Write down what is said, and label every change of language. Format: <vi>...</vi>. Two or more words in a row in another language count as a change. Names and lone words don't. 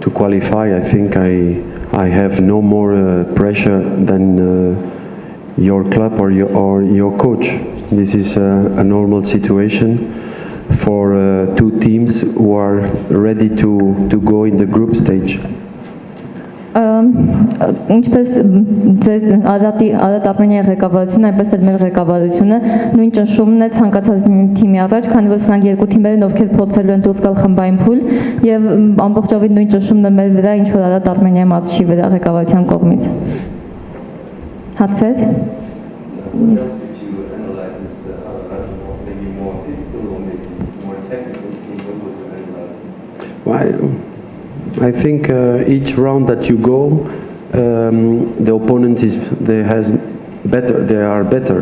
<en>I think I have no more pressure than your club or your coach. This is a normal situation for two teams who are ready to go in the group stage.</en> <hy>Ինչպես Արարատ Արմենիայի ղեկավարությունը, այնպես էլ մեր ղեկավարությունը նույն ճնշումն է ցանկացած թիմի առաջ, քանի որ սրանք երկու թիմեր են, ովքեր փորձելու են դուրս գալ խմբային փուլ, եւ ամբողջովին նույն ճնշումն է մեր վրա, ինչ որ Արարատ Արմենիայի մարզչի վրա ղեկավարության կողմից։ Հարցեր։</hy> <en>I think each round that you go, the opponent they are better.</en>